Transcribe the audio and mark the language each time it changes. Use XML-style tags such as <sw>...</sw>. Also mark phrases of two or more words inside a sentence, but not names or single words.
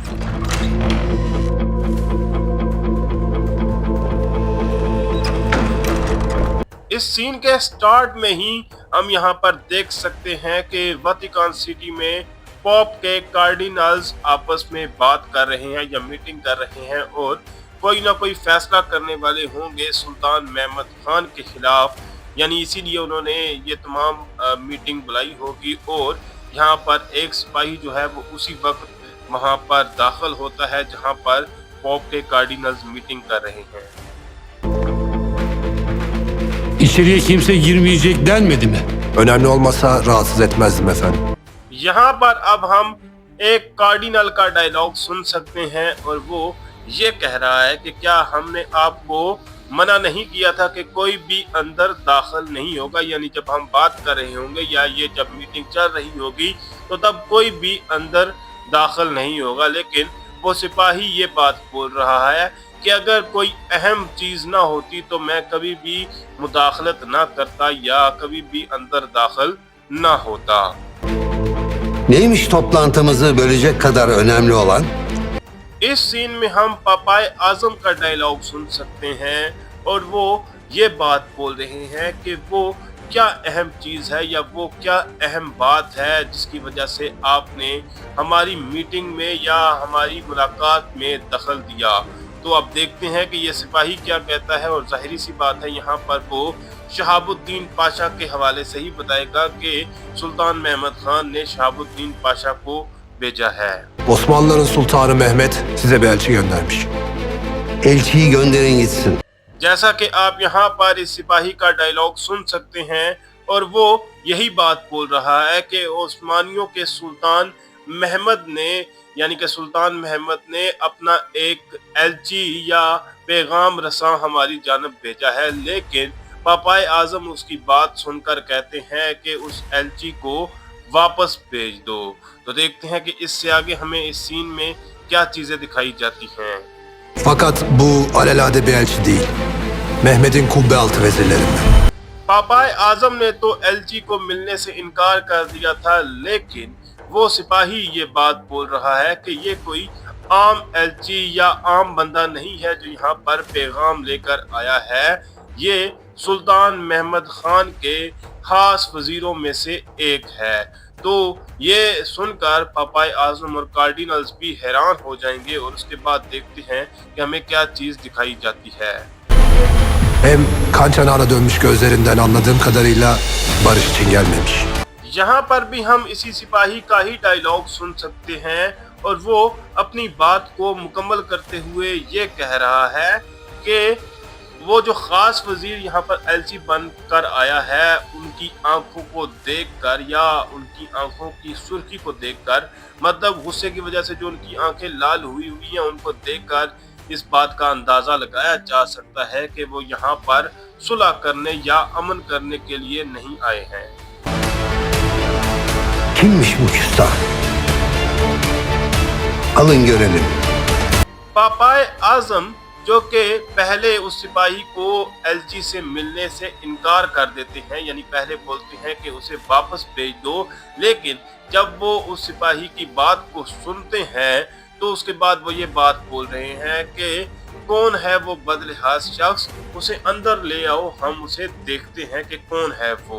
<hi>इस सीन के स्टार्ट में ही हम यहाँ पर देख सकते हैं कि वेटिकन सिटी में पोप के कार्डिनल्स आपस में बात कर रहे हैं या मीटिंग कर रहे हैं और कोई ना कोई फैसला करने वाले होंगे सुल्तान महमद खान के खिलाफ, यानी इसीलिए उन्होंने ये तमाम मीटिंग बुलाई होगी। और यहाँ पर एक सिपाही जो है वो उसी वक्त वहाँ पर दाखिल होता है जहाँ पर पोप के कार्डिनल्स मीटिंग कर रहे हैं।</hi> <tr>İçeriye kimse girmeyecek denmedi mi? Önemli olmasa rahatsız etmezdim efendim.</tr> <hi>यहाँ पर अब हम एक कार्डिनल का डायलॉग सुन सकते हैं और वो ये कह रहा है कि क्या हमने आपको मना नहीं किया था कि कोई भी अंदर दाखिल नहीं होगा, यानी जब हम बात कर रहे होंगे या ये जब मीटिंग चल रही होगी तो तब कोई भी अंदर दाखिल नहीं होगा। लेकिन वो सिपाही ये बात बोल रहा है कि अगर कोई अहम चीज़ ना होती तो मैं कभी भी मुदाखलत ना करता या कभी भी अंदर दाखिल ना होता।</hi> <tr>Neymiş toplantımızı bölecek kadar önemli olan?</tr> <hi>इस सीन में हम पापाए आजम का डायलॉग सुन सकते हैं और वो ये बात बोल रहे हैं कि वो क्या अहम चीज़ है या वो क्या अहम बात है जिसकी वजह से आपने हमारी मीटिंग में या हमारी मुलाकात में दखल दिया। तो अब देखते हैं कि ये सिपाही क्या कहता है और जाहिर सी बात है यहाँ पर वो शहाबुद्दीन पाशा के हवाले से ही बताएगा कि सुल्तान महमद खान ने शहाबुद्दीन पाशा को भेजा है।</hi> <tr>Osmanlıların Sultanı Mehmet size bir elçi göndermiş. Elçiyi gönderin gitsin.</tr> <hi>जैसा कि आप यहाँ पर इस सिपाही का डायलॉग सुन सकते हैं और वो यही बात बोल रहा है कि ओस्मानियों के सुल्तान महमद ने, यानी कि सुल्तान महमद ने अपना एक एलची या पैगाम रसां हमारी जानब भेजा है। लेकिन पापाए आजम उसकी बात सुनकर कहते हैं कि उस एलची को वापस भेज दो। तो देखते हैं कि इससे आगे हमें इस सीन में क्या चीज़ें दिखाई जाती हैं।</hi> <tr>Fakat bu alelade bir elçi değil. Mehmet'in kubbe altı vezirlerinden.</tr> <hi>पापाए आजम ने तो एलची को मिलने से इनकार कर दिया था, लेकिन वो सिपाही ये बात बोल रहा है कि ये कोई आम एलची या आम बंदा नहीं है जो यहाँ पर पैगाम लेकर आया है। ये सुल्तान महमद खान के खास वजीरों में से एक है। तो ये सुनकर पापाए आजम और कार्डिनल्स भी हैरान हो जाएंगे और उसके बाद देखते हैं कि हमें क्या चीज़ दिखाई जाती है।</hi> <tr>Hem kan çanağına dönmüş gözlerinden anladığım kadarıyla barış için gelmemiş.</tr> <hi>यहाँ पर भी हम इसी सिपाही का ही डायलॉग सुन सकते हैं और वो अपनी बात को मुकम्मल करते हुए ये कह रहा है कि वो जो ख़ास वज़ीर यहाँ पर एलची बन कर आया है, उनकी आंखों को देखकर या उनकी आंखों की सुर्खी को देखकर, मतलब गुस्से की वजह से जो उनकी आंखें लाल हुई हैं, उनको देखकर इस बात का अंदाज़ा लगाया जा सकता है कि वो यहाँ पर सुलह करने या अमन करने के लिए नहीं आए हैं।</hi> <tr>Kimmiş bu küstah? Alın görelim.</tr> <hi>पापाए आजम जो कि पहले उस सिपाही को एलची से मिलने से इनकार कर देते हैं, यानी पहले बोलते हैं कि उसे वापस भेज दो, लेकिन जब वो उस सिपाही की बात को सुनते हैं तो उसके बाद वो ये बात बोल रहे हैं कि कौन है वो बदलिहाज शख्स, उसे अंदर ले आओ, हम उसे देखते हैं कि कौन है वो।</hi>